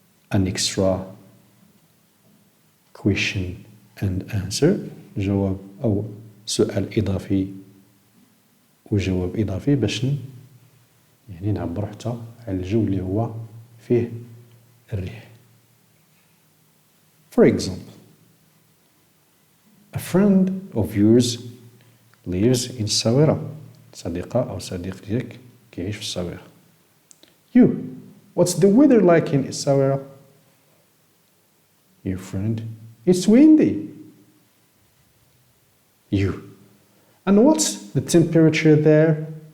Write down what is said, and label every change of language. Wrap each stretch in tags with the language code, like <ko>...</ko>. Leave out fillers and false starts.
<en>An extra question and answer,</en> <ar>جواب أو سؤال إضافي وجواب إضافي باش يعني نعبر حتى على الجو اللي هو فيه الريح.</ar> <en>For example, a friend of yours lives in الصاورة.</en> <ar>صديقة أو صديق ديالك كيعيش في الصاورة.</ar> <en>You, what's the weather like in الصاورة? Your friend, it's windy. You, and what's the temperature there?</en>